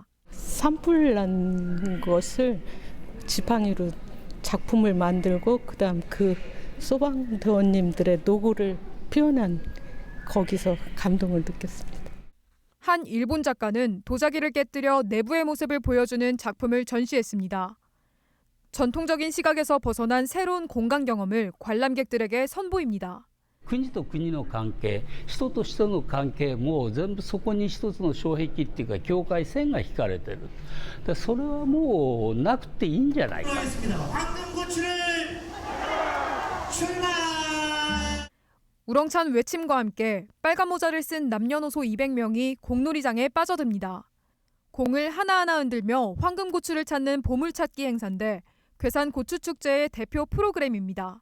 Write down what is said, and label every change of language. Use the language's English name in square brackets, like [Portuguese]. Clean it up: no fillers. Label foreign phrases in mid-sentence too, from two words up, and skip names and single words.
[Korean] 산불 난 것을 지팡이로 작품을 만들고 그다음 그 소방대원님들의 노고를 표현한 거기서 감동을 느꼈습니다. 한 일본 작가는 도자기를 깨뜨려 내부의 모습을 보여주는 작품을 전시했습니다. 전통적인 시각에서 벗어난 새로운 공간 경험을 관람객들에게 선보입니다. [Japanese] 国と国の関係、人と人の関係も全部そこに一つの障壁っていうか境界線が引かれてる。それはもうなくていいんじゃないか。 [Korean] 우렁찬 외침과 함께 빨간 모자를 쓴 남녀노소 200명이 공놀이장에 빠져듭니다. 공을 하나하나 흔들며 황금고추를 찾는 보물찾기 행사인데 괴산 고추축제의 대표 프로그램입니다.